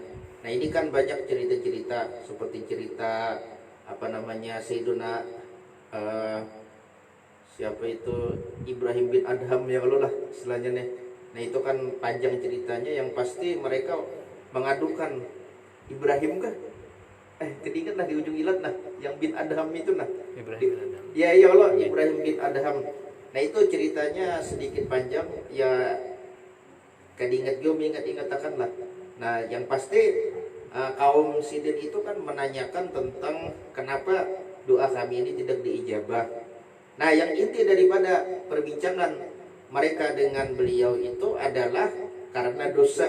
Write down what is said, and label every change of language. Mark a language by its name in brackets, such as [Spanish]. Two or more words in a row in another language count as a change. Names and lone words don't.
[Indonesian] Nah, ini kan banyak cerita-cerita seperti cerita Sayyiduna siapa itu Ibrahim bin Adham ya kalau lah istilahnya nih. Nah, itu kan panjang ceritanya, yang pasti mereka mengadukan Ibrahim kah? [Banjar] Kedingat lah di ujung ilat nah, yang bin Adham itu nah. [Indonesian] Ibrahim bin Adham. [Arabic] Ya Allah, Ibrahim bin Adham. [Indonesian] Nah, itu ceritanya sedikit panjang ya, kedingat gue ingat-ingatakan lah. Nah, yang pasti kaum Sidin itu kan menanyakan tentang kenapa doa kami ini tidak diijabah. Nah, yang inti daripada perbincangan mereka dengan beliau itu adalah karena dosa.